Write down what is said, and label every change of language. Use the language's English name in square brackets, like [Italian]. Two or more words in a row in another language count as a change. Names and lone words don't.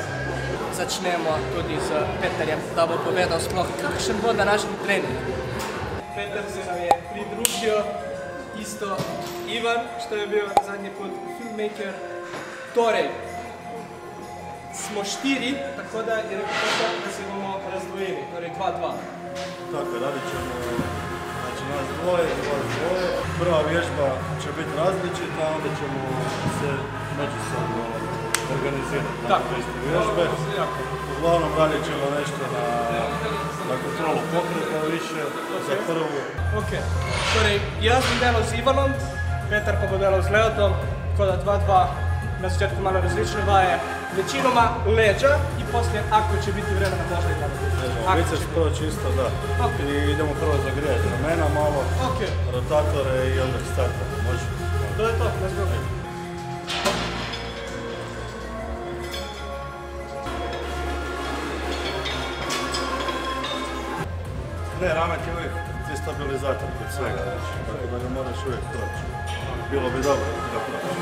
[Slovenian] Začnemo tudi z Petarjem, da bo povedal sploh, kakšen bo današnji trening. Petar se nam je pridružil, isto Ivan, [Croatian] što je bil zadnji put [Slovenian] filmmaker. Torej, smo 4, tako da je rekel Petar, da se bomo razdvojili, torej 2-2. Tako, [Croatian] radit ćemo nas dvoje. Prva vježba će biti različita, onda ćemo se međusobno organizirati na iste vježbe. Uglavnom radit ćemo nešto na kontrolu pokreta više za prvu. [Slovenian] Ok, torej jaz bom delal z Ivanom, Petar pa bo delal z Leotom, tako da 2-2, na začetku malo različne vaje, večinoma [Croatian] leđa i poslije, ako će biti vremena, možda i gledati. Biceps prvo čisto, da. I idemo prvo zagrijati ramena malo, rotatore i onda startati. Može? To je to, [English] let's go. [Croatian] Ne, ramen je uvijek destabilizator kod svega, tako da ga moraš uvijek proći. Bilo bi dobro da proći.